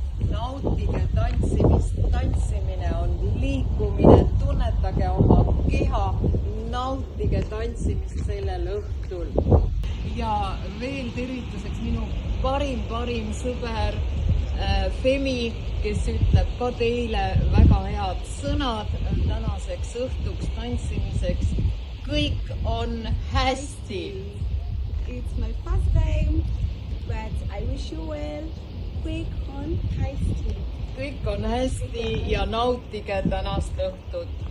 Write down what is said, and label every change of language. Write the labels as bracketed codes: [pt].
[et] Nautige tantsimist, tantsimine on liikumine, tunnetage oma keha, nautige tantsimist sellel õhtul. Ja veel tervituseks minu parim sõber Femi, kes ütleb ka teile väga head sõnad tänaseks õhtuks tantsimiseks. Kõik on hästi. [en] It's my first time, but I wish you well. [et] Kõik on hästi. Kõik on hästi ja nautige tänast õhtut.